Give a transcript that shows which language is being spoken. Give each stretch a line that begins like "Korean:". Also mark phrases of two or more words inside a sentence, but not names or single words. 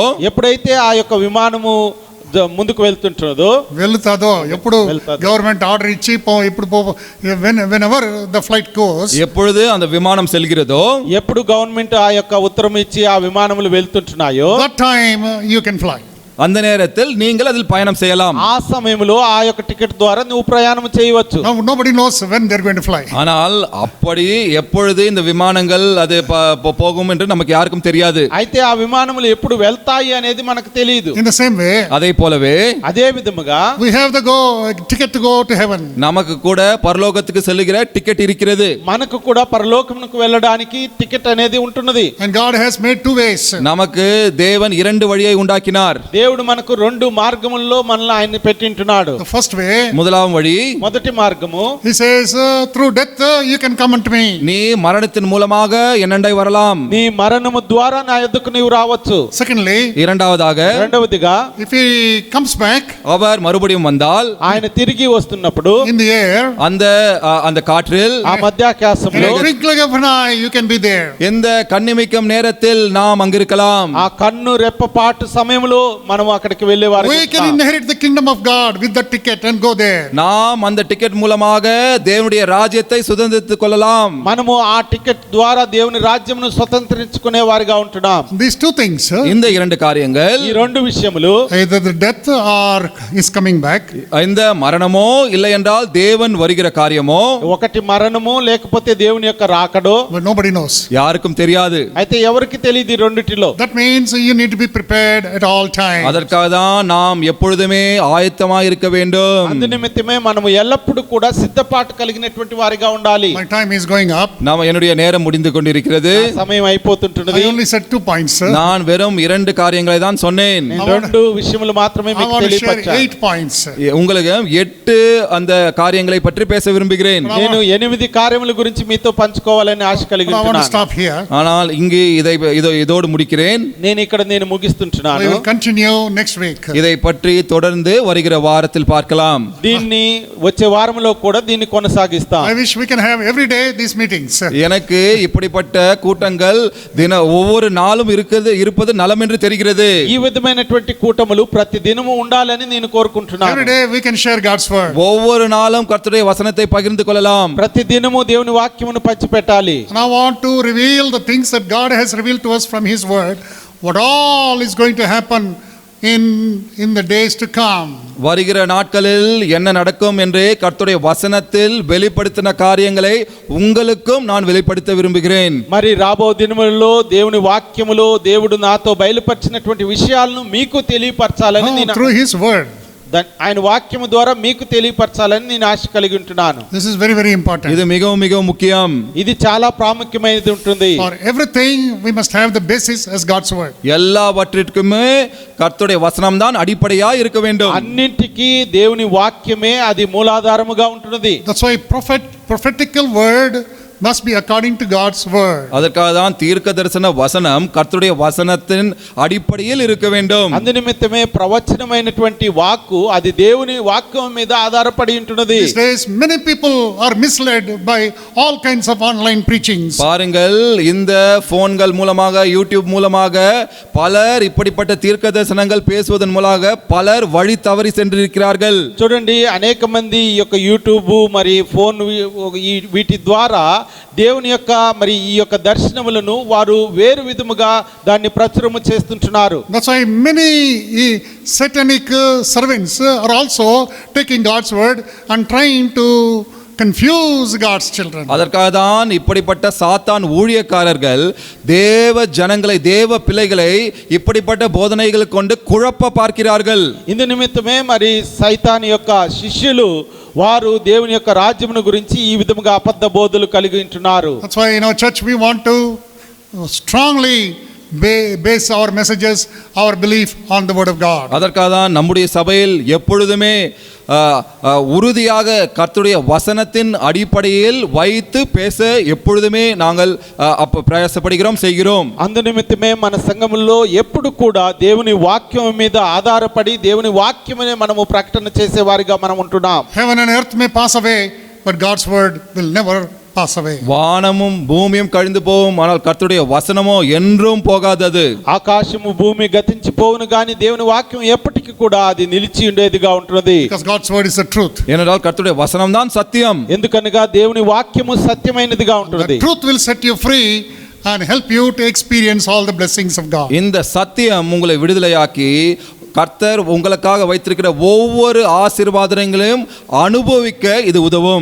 Telugu: ఎప్పుడైతే ఆ యొక్క విమానము ముందుకు వెళ్తుంటుందో, వెళ్తాదో ఎప్పుడు గవర్నమెంట్ ఆర్డర్ ఇచ్చి ఇప్పుడు
English: whenever the flight goes,
Tamil: எப்பொழுது அந்த விமானம் செல்கிறதோ,
Telugu: ఎప్పుడు గవర్నమెంట్ ఆ యొక్క ఉత్తరం ఇచ్చి ఆ విమానములు వెళ్తుంటున్నాయో,
English: that time you can fly.
Tamil: அந்த நேரத்தில் நீங்கள் அதில் பயணம் செய்யலாம்.
Telugu: ఆ సమయంలో ఆ యొక్క టికెట్ ద్వారా నువ్వు ప్రయాణం చేయవచ్చు.
English: Now nobody knows when they're going to fly.
Tamil: ஆனால் அப்படி எப்பொழுது இந்த விமானங்கள் அது போகும் என்று நமக்கு யாருக்கும் தெரியாது.
Telugu: అయితే ఆ విమానములు ఎప్పుడు వెళ్తాయి అనేది మనకు తెలియదు.
English: In the same way,
Tamil: அதே போலவே
Telugu: అదే విధముగా
English: we have the ticket to go to heaven.
Tamil: நமக்கு கூட பரலோகத்துக்கு செல்லுகிற டிக்கெட் இருக்கிறது.
Telugu: మనకు కూడా పరలోకమునకు వెళ్ళడానికి టికెట్ అనేది ఉంటున్నది.
English: And God has made two ways.
Tamil: நமக்கு தேவன் இரண்டு வழியை உண்டாக்கினார்.
Telugu: దేవుడు మనకు రెండు మార్గముల్లో మనల్ని ఆయన పెట్టింటున్నాడు.
English: The first way,
Tamil: முதலாம் வழி,
Telugu: మొదటి మార్గము,
English: he says through death you can come unto me.
Tamil: நீ மரணத்தின் மூலமாக என்னண்டை வரலாம்.
Telugu: నీ మరణము ద్వారా నా యొద్దకు నీవు రావచ్చు.
English: Secondly,
Tamil: இரண்டாவதாக,
Telugu: రెండవదిగా,
English: if he comes back,
Tamil: அவர் மறுபடியும் வந்தால்
Telugu: ఆయన తిరిగి వస్తున్నప్పుడు
English: in the air,
Tamil: அந்த காற்றில்
Telugu: ఆ మధ్యాకాశంలో
English: in a twinkling of an eye you can be there.
Tamil: எந்த கண்ணிமைக்கும் நேரத்தில் நாம் அங்கிருக்கலாம்.
Telugu: ఆ కన్ను రెప్పపాటు సమయంలో మనం అక్కడికి వెళ్ళేవారు.
English: We can inherit the kingdom of God with the ticket and go there.
Tamil: நாம் அந்த டிக்கெட் மூலமாக தேவனுடைய ராஜ்யத்தை சுதந்திரித்துக் கொள்ளலாம்.
Telugu: మనము ఆ టికెట్ ద్వారా దేవుని రాజ్యమును స్వతంత్రించుకునే వారిగా ఉంటున్నాం.
English: These two things,
Tamil: இந்த இரண்டு காரியங்கள்,
Telugu: ఈ రెండు విషయములు,
English: either the death or is coming back,
Tamil: இந்த மரணமோ இல்லை என்றால் தேவன் வருகிற காரியமோ,
Telugu: ఒకటి మరణము లేకపోతే దేవుని యొక్క రాకడో,
English: but nobody knows.
Tamil: யாருக்கும் தெரியாது.
Telugu: అయితే ఎవరికి తెలియదు ఈ రెండిటిలో.
English: That means you need to be prepared at all times.
Tamil: அதற்காக தான் நாம் எப்பொழுதுமே ஆயத்தமாய் இருக்க வேண்டும்.
Telugu: అందు నిమిత్తమే మనము ఎల్లప్పుడూ కూడా సిద్ధపాటు కలిగినటువంటి వారిగా ఉండాలి.
English: My time is going up.
Tamil: என்னுடைய நேரம் முடிந்து கொண்டிருக்கிறது.
Telugu: సమయం అయిపోతుంటున్నది.
English: I only said 2 points, sir.
Tamil: நான் வெறும் 2 காரியங்களை தான் சொன்னேன்.
Telugu: నేను 2 విషయములు మాత్రమే
English: I
Telugu: మీకు
English: want to share
Telugu: తెలియపరచాను.
English: 8 points.
Tamil: உங்களுக்கு 8 அந்த காரியங்களை பற்றி பேச விரும்புகிறேன்.
Telugu: నేను 8 కార్యముల గురించి మీతో పంచుకోవాలని ఆశ కలిగి
English: I want to
Telugu: ఉంటున్నాను.
English: stop here.
Tamil: ஆனால் இங்கு இதோடு முடிக்கிறேன்.
Telugu: నేను ముగిస్తుంటున్నాను.
English: We will continue next week.
Tamil: இதை பற்றி தொடர்ந்து வருகிற வாரத்தில் பார்க்கலாம்.
Telugu: దీన్ని వచ్చే వారంలో కూడా దీన్ని కొనసాగిస్తాం.
English: I wish we can have every day these meetings.
Tamil: எனக்கு இப்படிப்பட்ட கூட்டங்கள் ஒவ்வொரு நாளும் இருப்பது நலம் என்று தெரிகிறது.
Telugu: ఈ విధమైనటువంటి కూటములు ప్రతి దినము ఉండాలని నేను కోరుకుంటున్నాను.
English: Every day we can share God's word.
Tamil: ஒவ்வொரு நாளும் கர்த்தருடைய வசனத்தை பகிர்ந்து கொள்ளலாம்.
Telugu: ప్రతి దినము దేవుని వాక్యమును పంచిపెట్టాలి.
English: And I want to reveal the things that God has revealed to us from His word, what all is going to happen in the days to come.
Tamil: வருகிற நாட்களில் என்ன நடக்கும் என்று கர்த்தருடைய வசனத்தில் வெளிப்படுத்தின காரியங்களை உங்களுக்கும் நான் வெளிப்படுத்த விரும்புகிறேன்.
Telugu: మరి రాబో దినములలో దేవుని వాక్యములో దేవుడు నాతో బయలుపరిచినటువంటి విషయాలను మీకు తెలియపరచాలని నేను
English: Through His word.
Telugu: ఆయన వాక్యము ద్వారా మీకు తెలియపరచాలని నేను ఆశ కలిగి ఉంటున్నాను.
English: This is very, very important.
Tamil: இது மிகவும் மிகவும் முக்கியம்.
Telugu: ఇది చాలా ప్రాముఖ్యమైనది ఉంటుంది.
English: For everything we must have the basis as God's word.
Tamil: எல்லாவற்றிற்குமே கர்த்தருடைய வசனம் தான் அடிப்படையா இருக்க வேண்டும்.
Telugu: అన్నింటికి దేవుని వాక్యమే అది మూలాధారముగా ఉంటున్నది.
English: That's why prophetical word must be according to God's word.
Tamil: அதற்காக தான் தீர்க்க தரிசன வசனம் கர்த்தருடைய வசனத்தின் அடிப்படையில் இருக்க வேண்டும்.
Telugu: అందు నిమిత్తమే ప్రవచనమైనటువంటి వాక్కు అది దేవుని వాక్యం మీద ఆధారపడి ఉంటున్నది.
English: These days many people are misled by all kinds of online preachings.
Tamil: பாருங்கள், இந்த போன்கள் மூலமாக யூடியூப் மூலமாக பலர் இப்படிப்பட்ட தீர்க்க தரிசனங்கள் பேசுவதன் மூலமாக பலர் வழி தவறி சென்றிருக்கிறார்கள்.
Telugu: చూడండి, అనేక మంది ఈ యొక్క యూట్యూబ్ మరి ఫోన్ వీటి ద్వారా దేవుని యొక్క మరి ఈ యొక్క దర్శనములను వారు వేరు విధముగా దాన్ని ప్రచురము చేస్తుంటున్నారు.
English: That's why many satanic servants are also taking God's word and trying to confuse God's children.
Tamil: அதற்காக தான் இப்படிப்பட்ட சாத்தான் ஊழியக்காரர்கள் தேவ ஜனங்களை தேவ பிள்ளைகளை இப்படிப்பட்ட போதனைகள் கொண்டு குழப்ப பார்க்கிறார்கள்.
Telugu: ఇందు నిమిత్తమే మరి సైతాన్ యొక్క శిష్యులు వారు దేవుని యొక్క రాజ్యమును గురించి ఈ విధముగా అబద్ధ బోధలు కలిగి ఉంటున్నారు.
English: That's why in our church we want to strongly base our messages, our belief on the word of God.
Tamil: அதற்காக தான் நம்முடைய சபையில் எப்பொழுதுமே உறுதியாக கர்த்தருடைய வசனத்தின் அடிப்படையில் வைத்து பேச எப்பொழுதுமே நாங்கள் பிரயாசப்படுகிறோம், செய்கிறோம்.
Telugu: అందు నిమిత్తమే మన సంఘములో ఎప్పుడు కూడా దేవుని వాక్యం మీద ఆధారపడి దేవుని వాక్యమనే మనము ప్రకటన చేసే వారిగా మనం ఉంటున్నాం.
English: Heaven and earth may pass away, but God's word will never pass away.
Tamil: வானமும் பூமியும் கழிந்து போகும், ஆனால் கர்த்தருடைய வசனமோ என்றும் போகாதது.
Telugu: ఆకాశము భూమి గతించిపోవును గాని దేవుని వాక్యం ఎప్పటికీ కూడా అది నిలిచి ఉండేదిగా ఉంటున్నది.
English: Because God's word is the truth.
Tamil: ஏனென்றால் கர்த்தருடைய வசனம் தான் சத்தியம்.
Telugu: ఎందుకనగా దేవుని వాక్యము సత్యమైనదిగా ఉంటున్నది.
English: The truth will set you free and help you to experience all the blessings of God.
Tamil: இந்த சத்தியம் உங்களை விடுதலையாக்கி கர்த்தர் உங்களுக்காக வைத்திருக்கிற ஒவ்வொரு ஆசீர்வாதங்களையும் அனுபவிக்க இது உதவும்.